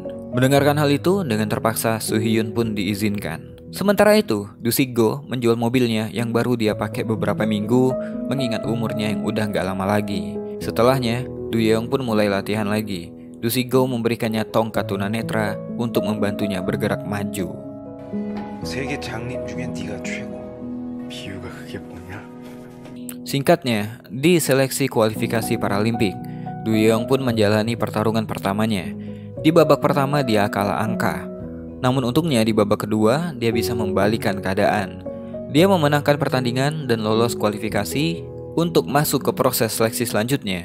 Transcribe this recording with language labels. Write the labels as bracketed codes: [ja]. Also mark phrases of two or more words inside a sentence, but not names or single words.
[id] Mendengarkan hal itu, dengan terpaksa Soo Hyun pun diizinkan. Sementara itu, Du Sik-go menjual mobilnya yang baru dia pakai beberapa minggu, mengingat umurnya yang udah gak lama lagi. Setelahnya, Du Yeong pun mulai latihan lagi. Du Sik-go memberikannya tongkat tunanetra untuk membantunya bergerak maju. [ko] 세계 장님 중엔 네가 최고. 비유가 그게 뭐냐? [id] Singkatnya, di seleksi kualifikasi Paralimpik, Du Yeong pun menjalani pertarungan pertamanya. Di babak pertama dia kalah angka. Namun untungnya di babak kedua dia bisa membalikan keadaan. Dia memenangkan pertandingan dan lolos kualifikasi untuk masuk ke proses seleksi selanjutnya.